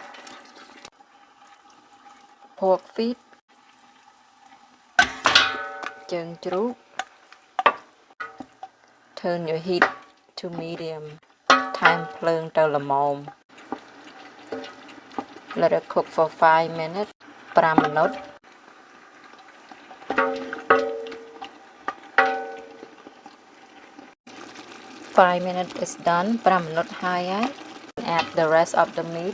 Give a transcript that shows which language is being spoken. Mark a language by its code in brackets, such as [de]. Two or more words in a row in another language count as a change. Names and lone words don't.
[en] Pork feet. [km] ជើងជ្រូក [en] Turn your heat to medium. [km] ថែមភ្លើងទៅល្មម [en] Let it cook for 5 minutes. 5 minutes. 5 minutes is done. 5 minutes ហើយ Add the rest of the meat.